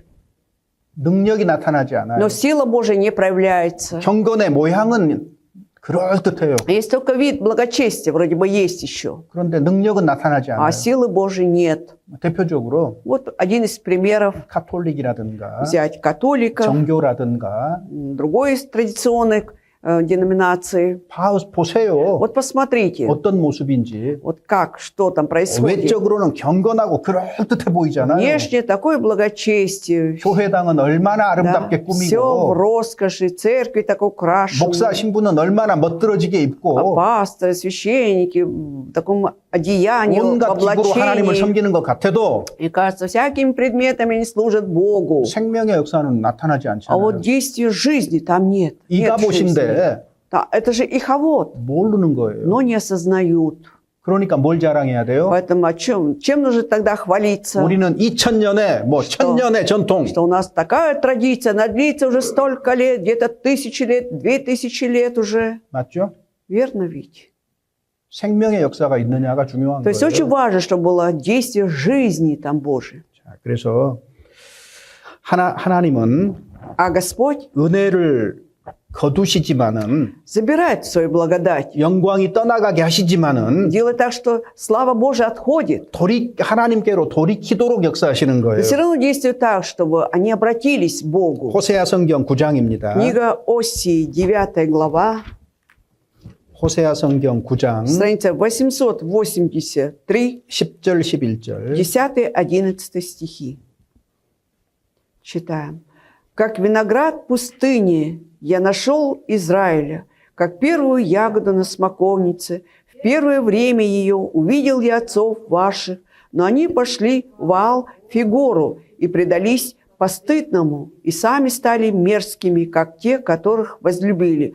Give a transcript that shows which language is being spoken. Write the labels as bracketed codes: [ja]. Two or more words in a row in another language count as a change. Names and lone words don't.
[ko] 능력이 나타나지 않아요. [ru] Но сила Божия не проявляется. [ko] 경건의 모양은 그럴듯해요. [ru] Есть только вид благочестия, вроде бы есть еще. [ko] 그런데 능력은 나타나지 않아요. [ru] А силы Божией нет. [ko] 대표적으로 [ru] Вот один из примеров. [ko] 카톨릭이라든가 [ru] Взять католиков, [ko] 정교라든가 [ru] другой из традиционных деноминаций. [ko] 보세요. [ru] Вот посмотрите, [ko] 어떤 모습인지. [ru] вот как, что там происходит. [ko] 외적으로는 경건하고 그럴듯해 보이잖아요. [ru] Внешне такое благочестие. [ko] 교회당은 얼마나 [ru] Да, [ko] 아름답게 [ru] все в [ko] 꾸미고 [ru] роскоши, церкви так украшены. [ko] 목사 신부는 얼마나 멋들어지게 [ru] А [ko] 입고 [ru] пасторы, священники в таком одеянии, в [ko] 온갖 기구로 하나님을 [ru] облачении. [ko] 섬기는 것 같아도 [ru] И кажется, всякими предметами они служат Богу. [ko] 생명의 역사는 나타나지 [ru] А [ko] 않잖아요. [ru] вот действия жизни там нет. Нет жизни. [ko] 이가봇인데 [ru] Да, это же иховод, [ko] 모르는 거예요. [ru] но не осознают. [ko] 그러니까 뭘 자랑해야 돼요? [ru] Поэтому о чем? Чем нужно тогда хвалиться? [ko] 우리는 2000년의 뭐 1000년의 전통. [ru] Что у нас такая традиция, она длится уже столько лет, где-то 1000 лет, 2000 лет уже. [ko] 맞죠? [ru] Верно ведь? [ko] 생명의 역사가 있느냐가 중요한 [ru] То есть очень [ko] 거예요. [ru] важно, чтобы было действие жизни там Божьей. [ko] 자, 그래서 하나님은 [ru] А Господь [ko] 은혜를 거두시지만은 [ru] забирает свою благодать. [ko] 영광이 떠나가게 하시지만은 [ru] Делает так, что слава Божия отходит. [ko] 하나님께로 돌이키도록 역사하시는 [ru] Но [ko] 거예요. [ru] все равно действует так, чтобы они обратились к Богу. [ko] 호세아 성경 9장입니다. [ru] Книга Осии, 9 глава, [ko] 호세아 성경 9장 [ru] страница 883, [ko] 10절 11절 [ru] 10-11 стихи. Читаем. «Как виноград пустыни я нашел Израиля, как первую ягоду на смоковнице. В первое время ее увидел я отцов ваших, но они пошли в Ваал-Фигору и предались постыдному, и сами стали мерзкими, как те, которых возлюбили.